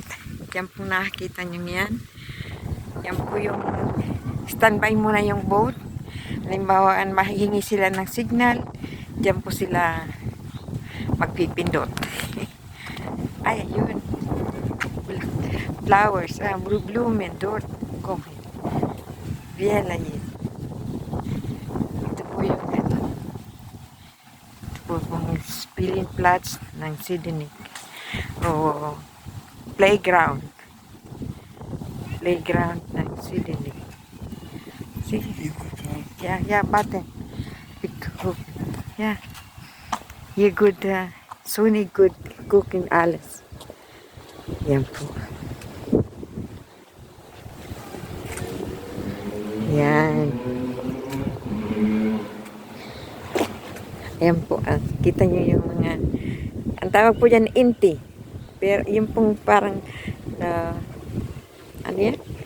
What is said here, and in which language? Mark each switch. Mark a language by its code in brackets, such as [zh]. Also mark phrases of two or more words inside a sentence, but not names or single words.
[tl] Yan po nakikita nyo yan. Yan po yung standby muna yung boat. Halimbawa, mahihingi sila ng signal. Diyan po sila magpipindot. Ay, ayun. Flowers. [de] Blumen. Dort. Kom. [tl] Viela yun. Ito po yung ito. Ito po yung Spielplatz ng Sidinig. O playground ng Sidinig. Sige. [en] Yeah, button. Yeah. You good, Sony good cooking alles. [tl] Yan po. Yan. Ayan po. Kita nyo yung mga, ang tawag po dyan, inti. Pero yung pong parang, ano yan?